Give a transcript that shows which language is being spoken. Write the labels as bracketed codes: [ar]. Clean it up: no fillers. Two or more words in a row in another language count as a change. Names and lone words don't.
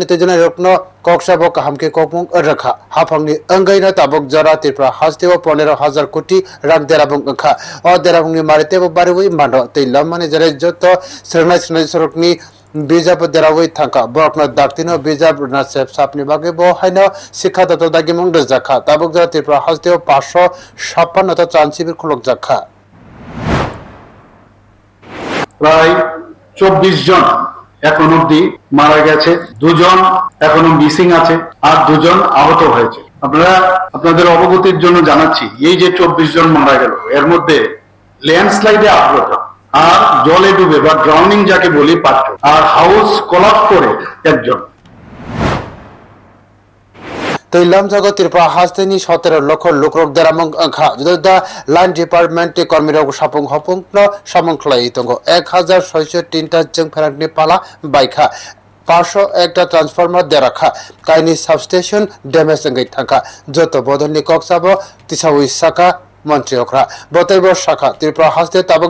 [trp] तेजन रकनो कक्साबो कामके ककमक रखा हाफांनि अंगैना ताबक जरा त्रिपुरा हास्तेव 15,000 कोटी रां देराबुं अंखा अ देराबुंनि मारितेबो बारिवै मानो तै लमने जरे जत सरनाय सरकनि बिजाब देरावै थांखा बरकनो दाक्तिनो बिजाब ना सेफ सापनि बागे बो हायनो शिक्षा दत दागिमुं दजाखा ताबक जरा त्रिपुरा हास्तेव 556 त ट्रांसिबिर खलक जाखा [bn] প্রায় 24 জন এখন অবধি মারা গেছে, 2 জন এখনো মিসিং আছে আর 2 জন আহত হয়েছে। আপনারা আপনাদের অবগতির জন্য জানাচ্ছি এই যে 24 জন মারা গেল এর মধ্যে ল্যান্ডস্লাইডে আহত আর জলে ডুবে বা ড্রাউনিং যাকে বলি পাত্র আর হাউস কোলাপস করে একজন। [trp] तैलम जगत त्रिपुरा हास्तेनि 17 लक्ष लोकरक देरामुं अंखा जुदा लाइन डिपार्टमेंट कर्मीरक सापुं हपुं सामुं खलाई तंगो 1603 ता जों फेराकनि पाला बाइखा 501 टा ट्रांसफार्मर देराखा काइनि सबस्टेशन डैमेज अंगै थांखा जत बदलनि कक्साबो तिसावै साका मंत्री ओखरा बतैबो शाखा त्रिपुरा हास्ते ताबक